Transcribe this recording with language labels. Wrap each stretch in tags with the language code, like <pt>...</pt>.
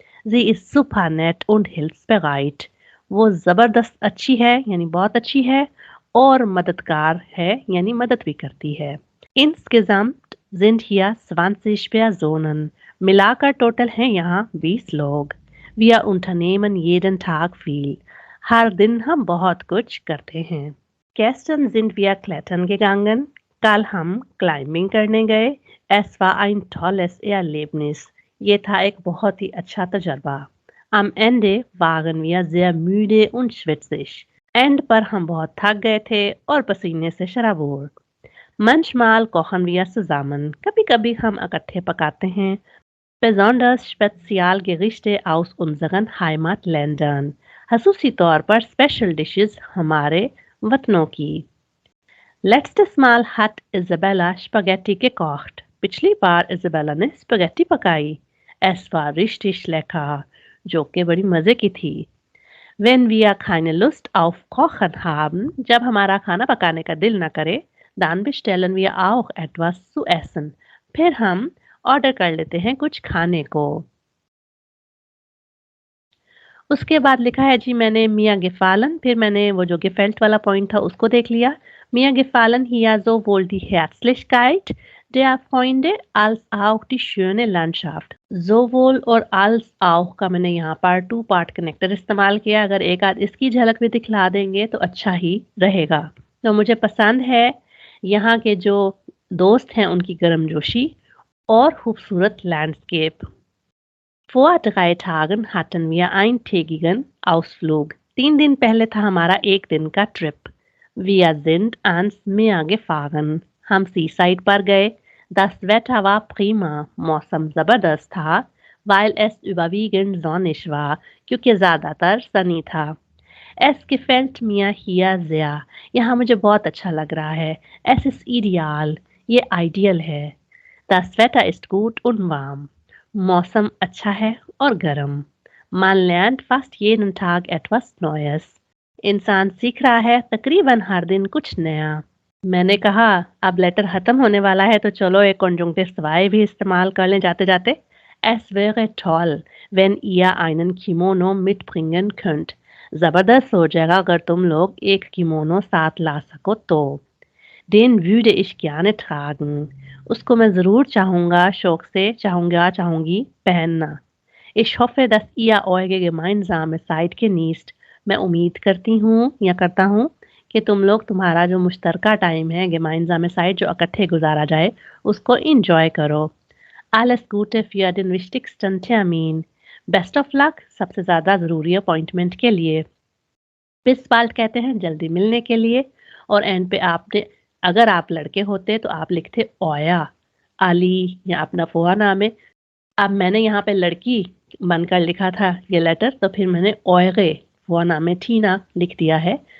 <de>Sie ist super nett und hilfsbereit।</de> <hi>वो ज़बरदस्त अच्छी है, यानी बहुत अच्छी है और मददगार है, यानी मदद भी करती है।</hi> <de>Insgesamt sind hier 20 Personen।</de> <hi>मिलाकर टोटल हैं यहाँ 20 लोग।</hi> <de>Wir unternehmen jeden Tag viel।</de> <hi>हर दिन हम बहुत कुछ करते हैं।</hi> <de>Gestern sind wir klettern gegangen।</de> <hi>कल हम क्लाइंबिंग करने गए।</hi> <de>Es war ein tolles Erlebnis।</de> <hi>ये था एक बहुत ही अच्छा तजर्बा।</hi> <de>Am Ende waren wir sehr müde und schwitzig।</de> <hi>And पर हम बहुत थक गए थे और पसीने से शराबोर।</hi> <de>Manchmal kochen wir zusammen.</de> <hi>कभी-कभी हम इकट्ठे पकाते हैं।</hi> <de>Besonders Spezialgerichte aus unseren Heimatländern.</de> <hi>खसूसी तौर पर स्पेशल डिशेस हमारे वतनों की।</hi> <de>Letztes Mal hat Isabella Spaghetti gekocht.</de> <hi>पिछली बार इजाबेला ने स्पगेटी पकाई।</hi> <de>Es war richtig lecker,</de> <hi>जो कि बड़ी मजे की थी।</hi> <de>Wenn wir keine Lust auf Kochen haben,</de> <hi>जब हमारा खाना पकाने का दिल न करे,</hi> <de>dann bestellen wir auch etwas zu essen.</de> <hi>फिर हम ऑर्डर कर लेते हैं कुछ खाने को। उसके बाद लिखा है जी मैंने मिया gefallen, फिर मैंने वो जो gefällt वाला पॉइंट था उसको देख लिया।</hi> <de>Mir gefallen hier sowohl die Herzlichkeit der Freunde als auch die schöne Landschaft.</de> <hi>Sowohl और als auch का मैंने यहाँ पर टू पार्ट कनेक्टर इस्तेमाल किया। अगर एक आध इसकी झलक भी दिखला देंगे तो अच्छा ही रहेगा। तो मुझे पसंद है यहाँ के जो दोस्त हैं उनकी गर्मजोशी और खूबसूरत landscape.</hi> <de>Vor 3 Tagen hatten wir eintägigen Ausflug.</de> <hi>3 दिन पहले था हमारा एक दिन का trip.</hi> <de>Wir sind ans Meer gefahren.</de> <hi>हम सी साइड पर गए।</hi> <de>Das Wetter war prima.</de> <hi>मौसम जबरदस्त था,</hi> <de>weil es überwiegend sonnig war,</de> <hi>क्योंकि ज्यादातर सनी था।</hi> <de>Es gefällt mir hier sehr.</de> <hi>यहाँ मुझे बहुत अच्छा लग रहा है।</hi> <de>Es ist ideal.</de> <hi>ये आइडियल है।</hi> <de>Das Wetter ist gut und warm.</de> <hi>मौसम अच्छा है और गर्म।</hi> <de>Man lernt fast jeden Tag etwas Neues.</de> <hi>इंसान सीख रहा है तकरीबन हर दिन कुछ नया। मैंने कहा अब लेटर खत्म होने वाला है तो चलो एक कॉन्जुंक्टिव सवाई भी इस्तेमाल कर लें जाते जाते।</hi> <de>Es wäre toll, wenn ihr einen Kimono mitbringen könnt.</de> <hi>जबरदस्त हो जाएगा अगर तुम लोग एक किमोनो साथ ला सको तो।</hi> <de>Den würde ich gerne tragen.</de> <hi>उसको मैं ज़रूर चाहूँगा, शौक से चाहूँगी पहनना।</hi> <de>Ich hoffe, dass ihr eure gemeinsame Zeit genießt.</de> <hi>मैं उम्मीद करती हूँ या करता हूँ कि तुम लोग तुम्हारा जो मुश्तरका टाइम है,</hi> <de>gemeinsame Zeit</de> <hi>जो इकट्ठे गुजारा जाए, उसको एन्जॉय करो।</hi> <de>Alles Gute für den wichtigsten Termin.</de> <en>Best of luck</en> <hi>सबसे ज़्यादा ज़रूरी अपॉइंटमेंट के लिए।</hi> <de>Bis bald</de> <hi>कहते हैं जल्दी मिलने के लिए और एंड पे आपने अगर आप लड़के होते तो आप लिखते ओया, अली या अपना फुआ नाम है। अब मैंने यहाँ पे लड़की बनकर लिखा था ये लेटर तो फिर मैंने ओयगे फुआ नाम है ठीना लिख दिया है।</hi>